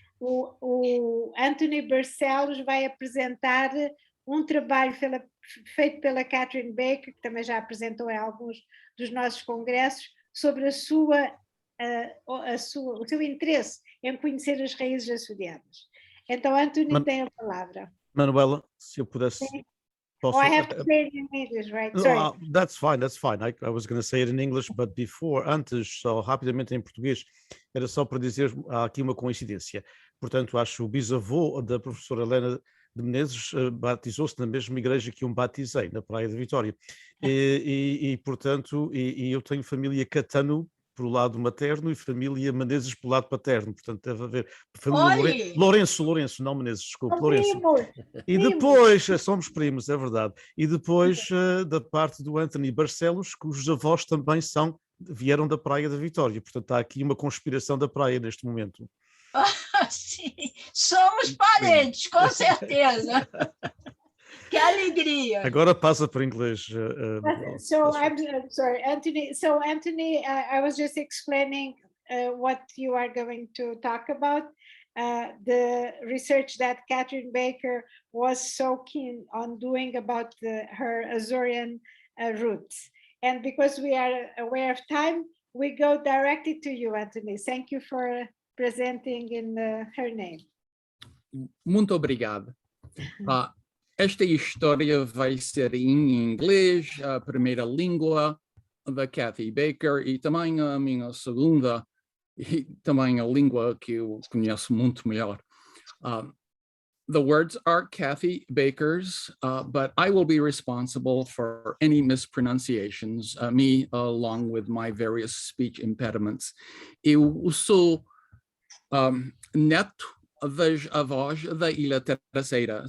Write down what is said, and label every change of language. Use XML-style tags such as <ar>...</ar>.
<pt>O Anthony Barcellos vai apresentar um trabalho feito pela Katharine Baker, que também já apresentou em alguns dos nossos congressos, sobre o seu interesse em conhecer as raízes açorianas. Então, Anthony tem a palavra. Manuela, se eu pudesse...</pt> <en>Oh, I have to say it in English, right? Sorry. No, that's fine, that's fine. I was going to say it in English, but before,</en> <pt>antes, só rapidamente em português, era só para dizer, há aqui uma coincidência. Portanto, acho que o bisavô da professora Helena de Menezes batizou-se na mesma igreja que eu batizei, na Praia da Vitória. Portanto, eu tenho família Catano pelo lado materno e família Menezes pelo lado paterno, portanto deve haver família Lourenço, não Menezes, desculpe, Lourenço. E depois, somos primos, é verdade, e depois da parte do Anthony Barcellos, cujos avós também vieram da Praia da Vitória, portanto há aqui uma conspiração da praia neste momento. Sim, somos parentes, com certeza. Que alegria! Agora passa para inglês.</pt> <en>So I'm sorry, Anthony. So Anthony, I was just explaining what you are going to talk about. The research that Katharine Baker was so keen on doing about her Azorean roots. And because we are aware of time, we go directly to you, Anthony. Thank you for presenting in her name.</en> <pt>Muito obrigado. Esta história vai ser em inglês, a primeira língua da Kathy Baker e também a minha segunda e também a língua que eu conheço muito melhor.</pt> <en>The words are Kathy Baker's, but I will be responsible for any mispronunciations, me along with my various speech impediments.</en> <pt>Eu sou neto das avós da Ilha Terceira.</pt>